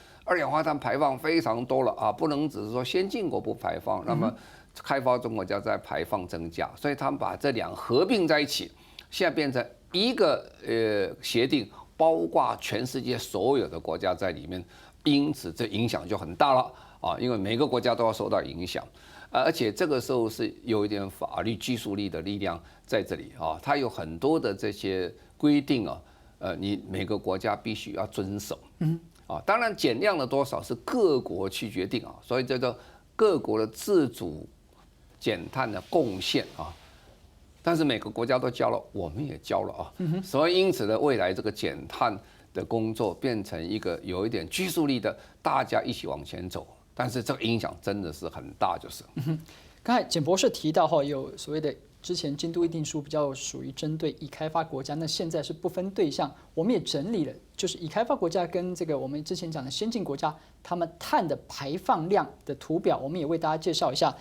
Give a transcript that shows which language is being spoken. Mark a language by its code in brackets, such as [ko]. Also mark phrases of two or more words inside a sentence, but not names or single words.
[zh] 二氧化碳排放非常多了啊，不能只是說先進國不排放，那麼開發中國家在排放增加，所以他們把這兩合併在一起，現在變成一個協定，包括全世界所有的國家在裡面，因此這影響就很大了啊，因為每個國家都要受到影響，而且這個時候是有一點法律拘束力的力量在這裡啊，它有很多的這些規定啊，你每個國家必須要遵守。啊，當然減量的多少是各國去決定啊，所以這個各國的自主減碳的貢獻啊，但是每个国家都交了，我们也交了啊。所以因此呢，未来这个减碳的工作变成一个有一点拘束力的，大家一起往前走。但是这个影响真的是很大，就是。刚才简博士提到哈，有所谓的之前京都议定书比较属于针对已开发国家，那现在是不分对象，我们也整理了，就是已开发国家跟这个我们之前讲的先进国家，他们碳的排放量的图表，我们也为大家介绍一下。